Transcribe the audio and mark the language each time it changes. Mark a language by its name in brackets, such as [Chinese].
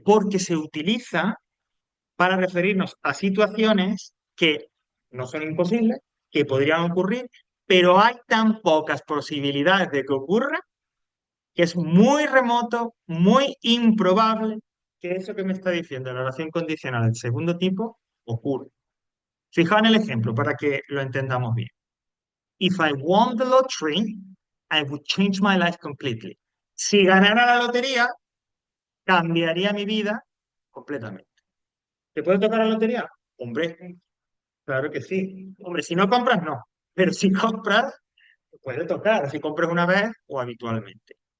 [Spanish] Porque se utiliza para referirnos a situaciones que no son imposibles, que podrían ocurrir, pero hay tan pocas posibilidades de que ocurra que es muy remoto, muy improbable que eso que me está diciendo la oración condicional del segundo tipo ocurra. Fijaos en el ejemplo para que lo entendamos bien. [English] If I won the lottery, I would change my life completely. [Spanish] Si ganara la lotería, cambiaría mi vida completamente. ¿Te puede tocar la lotería? Hombre, claro que sí. Hombre, si no compras, no. Pero si compras, puede tocar. Si compras una vez o habitualmente.